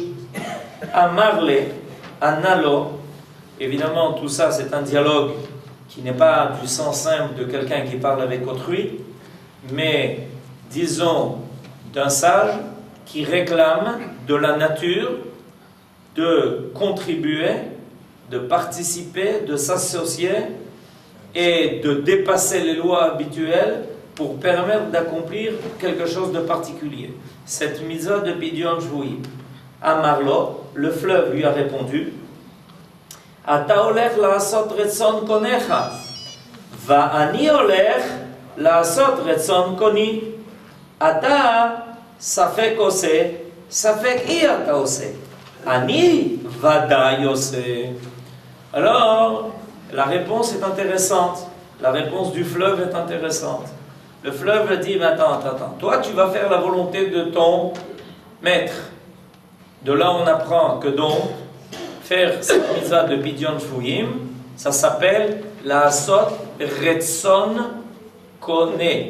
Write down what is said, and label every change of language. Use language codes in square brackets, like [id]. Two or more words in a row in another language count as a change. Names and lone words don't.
[fr] À Marley, à Nalo, évidemment tout ça c'est un dialogue qui n'est pas du sens simple de quelqu'un qui parle avec autrui, mais disons d'un sage qui réclame de la nature de contribuer, de participer, de s'associer et de dépasser les lois habituelles pour permettre d'accomplir quelque chose de particulier. Cette mitzvah de Pidyon Shvuim. À Marlo, le fleuve lui a répondu, [he] אתה הולך לעשות רצון קונך ואני הולך לעשות רצון קוני. אתה ספק עושה ספק אי אתה עושה. אני ודאי עושה. [fr] Alors, la réponse est intéressante. La réponse du fleuve est intéressante. Le fleuve dit, mais attends. Toi, tu vas faire la volonté de ton maître. De là, on apprend que donc, faire cette mitzvah de Pidyon Shvuim, ça s'appelle [he] לעשות רצון קונה.